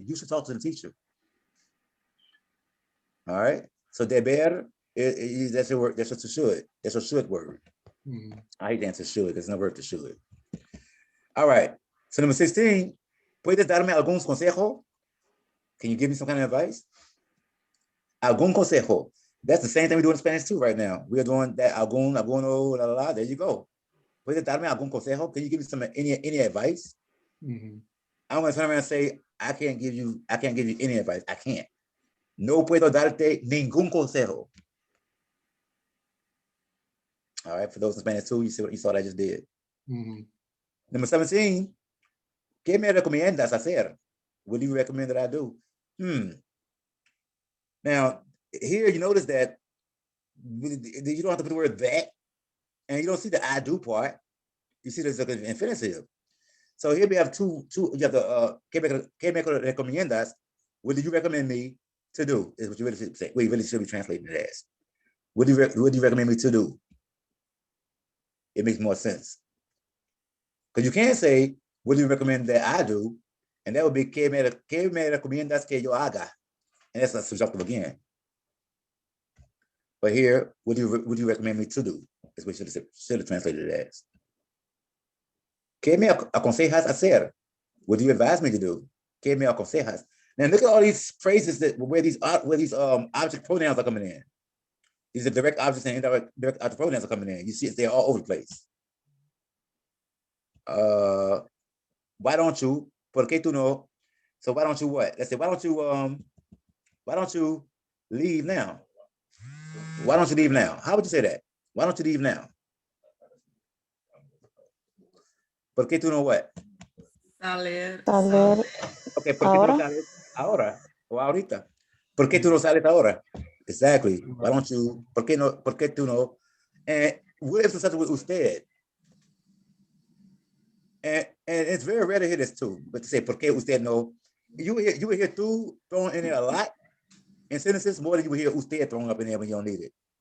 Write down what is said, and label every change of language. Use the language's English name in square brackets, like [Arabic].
[English] You should talk to the teacher. All right. So deber is that's your word. That's just a should. That's a should word. Mhm. I hate to answer should, because there's no verb to should. All right. [Spanish] So number 16, ¿puedes darme algún consejo? [English] Can you give me some kind of advice? [Spanish] Algún consejo. [English] That's the same thing we do in Spanish too right now. We are doing that algún, alguno, la, la, la. There you go. [Spanish] ¿Puedes darme algún consejo? [English] Can you give me some any advice? Mhm. I'm going to turn around and say, I can't give you any advice. I can't. [Spanish] No puedo darte ningún consejo. [English] All right, for those in Spanish too, you see what you saw what I just did. Mhm. [Spanish] Number 17, ¿qué me recomiendas hacer? [English] What do you recommend that I do? Now, here you notice that you don't have to put the word that, and you don't see the I do part. You see there's like an infinitive. So here we have two. You have the [Spanish] ¿qué me recomiendas? [English] What do you recommend me to do? Is what you really should say. What you really should be translating it as. What do you recommend me to do? It makes more sense. Because you can't say, what do you recommend that I do? And that would be [Spanish] ¿qué me recomiendas que yo haga? [English] And that's a subjunctive again. But here, what do you recommend me to do? Is what you should have translated it as. [Spanish] ¿Qué me aconsejas hacer? [English] What do you advise me to do? [Spanish] ¿Qué me aconsejas? [English] Now look at all these phrases where these object pronouns are coming in. These are direct objects and indirect object pronouns are coming in. You see they're all over the place. Why don't you? [Spanish] ¿Por qué tú no? [English] So why don't you what? Let's say, why don't you leave now? Why don't you leave now? How would you say that? Why don't you leave now? [Spanish] ¿Por qué tú no what? Salir. Okay, ¿por qué tú no sales ahora o ahorita? ¿Por qué tú no sales ahora? [English] Exactly. Why don't you? [Spanish] ¿Por qué tú no? [English] And what if it's such with usted? And it's very rare to hear this too, but to say [Spanish] ¿por qué usted no? [English] You will hear tú thrown in there a lot in sentences more than you will hear usted thrown up in there when you don't need it.